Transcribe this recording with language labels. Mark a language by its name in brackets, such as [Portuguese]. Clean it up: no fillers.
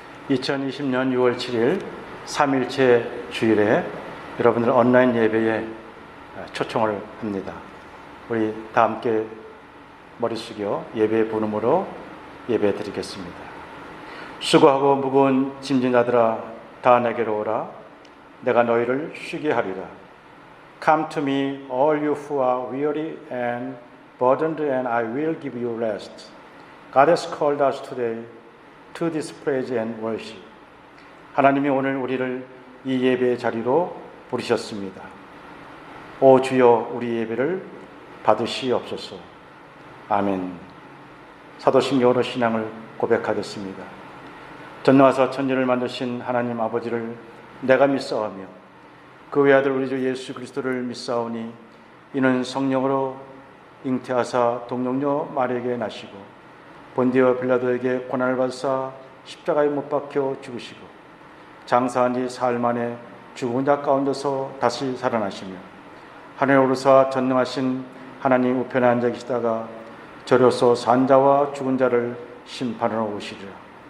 [Korean] 2020년 6월 7일 3일째 주일에 여러분들 온라인 예배에 초청을 합니다. 우리 다 함께 머리 숙여 예배 부름으로 예배 드리겠습니다. 수고하고 무거운 짐진 자들아 다 내게로 오라. 내가 너희를 쉬게 하리라. [English] Come to me, all you who are weary and burdened, and I will give you rest. God has called us today to this praise and worship. [Korean] 하나님이 오늘 우리를 이 예배의 자리로 부르셨습니다. 오 주여, 우리 예배를 받으시옵소서. 아멘. 사도신경으로 신앙을 고백하겠습니다. 전능하사 천지를 만드신 하나님 아버지를 내가 믿사오며 그 외아들 우리 주 예수 그리스도를 믿사오니 이는 성령으로 잉태하사 동정녀 마리아에게 나시고 본디오 빌라도에게 고난을 받으사 십자가에 못 박혀 죽으시고 장사한 지 사흘 만에 죽은 자 가운데서 다시 살아나시며 하늘에 오르사 전능하신 하나님 우편에 앉아 계시다가 저로서 산 자와 죽은 자를 심판하러 오시리라.